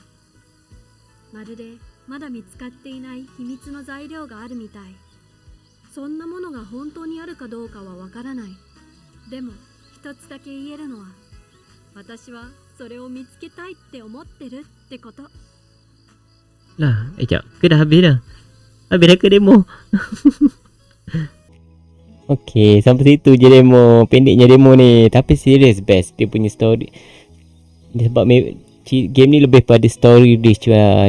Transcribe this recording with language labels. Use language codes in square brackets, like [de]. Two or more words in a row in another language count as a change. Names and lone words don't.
[ja] まるでまだ見つかっていない秘密の材料があるみたい。そんなものが本当にあるかどうかはわからない。でも一つだけ言えるのは私はそれを見つけたいって思ってるってこと。 [ms] Lah, sekejap. Ke dah habis dah? Habis dah ke demo? Okay, sampai situ je demo. Pendeknya demo ni. Tapi [en] serious best. [ms] Dia punya story. Dia sebab game ni lebih pada [en] story rich [ms] lah.